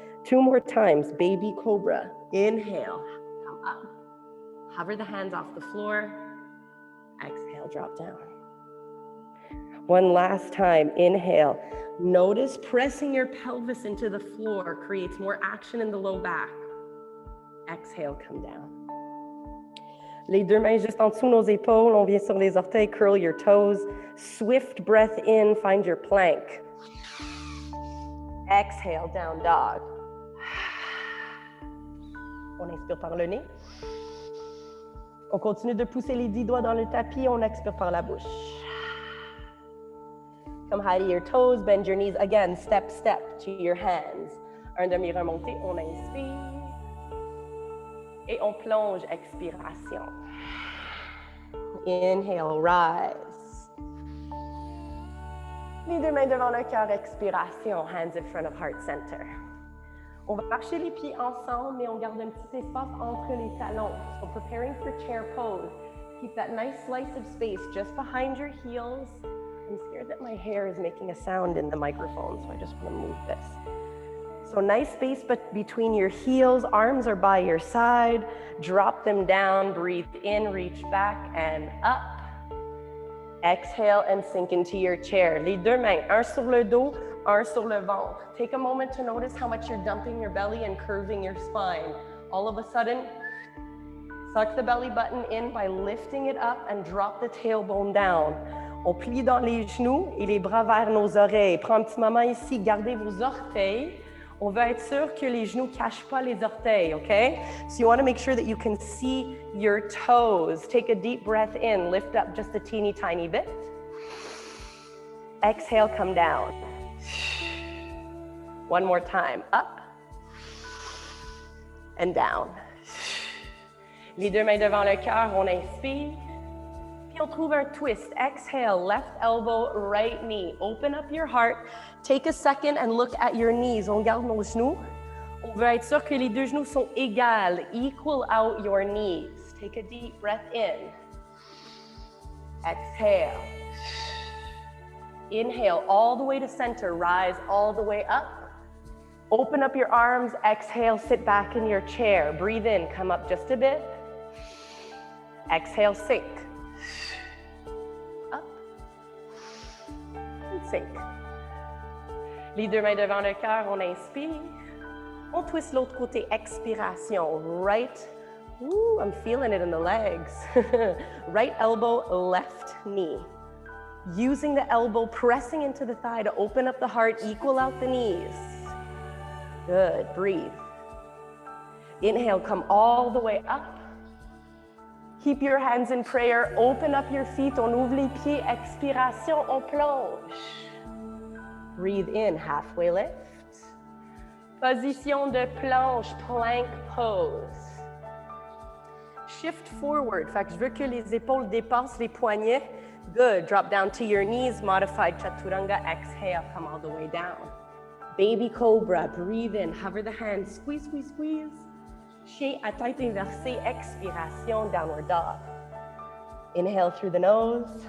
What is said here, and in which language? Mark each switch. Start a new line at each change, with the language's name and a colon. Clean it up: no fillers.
English: 2 more times. Baby cobra. Inhale. Come up. Hover the hands off the floor. Exhale. Drop down. One last time. Inhale. Notice pressing your pelvis into the floor creates more action in the low back. Exhale. Come down.
French: Les 2 mains juste en dessous nos épaules. On vient sur les orteils.
English: Curl your toes. Swift breath in. Find your plank. Exhale. Down dog.
French: On inspire par le nez. On continue de pousser les 10 doigts dans le tapis. On expire par la bouche.
English: Come high to your toes. Bend your knees. Again, step to your hands.
French: Un demi-remonté. On inspire. Et on plonge, expiration.
English: Inhale, rise.
French: Les 2 mains devant le cœur, expiration,
English: hands in front of heart center.
French: On va marcher les pieds ensemble, mais on garde un petit espace entre les talons.
English: So preparing for chair pose. Keep that nice slice of space just behind your heels. I'm scared that my hair is making a sound in the microphone, so I just want to move this. So nice space between your heels, arms are by your side, drop them down, breathe in, reach back and up. Exhale and sink into your chair.
French: Les 2 mains, un sur le dos, un sur le ventre.
English: Take a moment to notice how much you're dumping your belly and curving your spine. All of a sudden, suck the belly button in by lifting it up and drop the tailbone down.
French: On plie dans les genoux et les bras vers nos oreilles. Prends un petit moment ici, gardez vos orteils. On veut être sûr que les genoux ne cachent pas les orteils, okay?
English: So you want to make sure that you can see your toes. Take a deep breath in, lift up just a teeny tiny bit. Exhale, come down. One more time, up and down.
French: Les deux mains devant le cœur, on inspire. Puis on trouve un twist.
English: Exhale, left elbow, right knee. Open up your heart. Take a second and look at your knees.
French: On garde nos genoux. On veut être sûr que les deux genoux sont égales.
English: Equal out your knees. Take a deep breath in. Exhale. Inhale all the way to center. Rise all the way up. Open up your arms. Exhale, sit back in your chair. Breathe in, come up just a bit. Exhale, sink. Up. And sink.
French: Les deux mains devant le cœur, on inspire. On twist l'autre côté, expiration.
English: Right, ooh, I'm feeling it in the legs. Right elbow, left knee. Using the elbow, pressing into the thigh to open up the heart, equal out the knees. Good, breathe. Inhale, come all the way up. Keep your hands in prayer, open up your feet,
French: on ouvre les pieds, expiration, on plonge.
English: Breathe in, halfway lift.
French: Position de planche,
English: plank pose. Shift forward, fait que je veux que les épaules dépassent les poignets. Good, drop down to your knees, modified chaturanga, exhale, come all the way down. Baby cobra, breathe in, hover the hands, squeeze, squeeze, squeeze.
French: Chien à tête inversée, expiration,
English: downward dog. Inhale through the nose.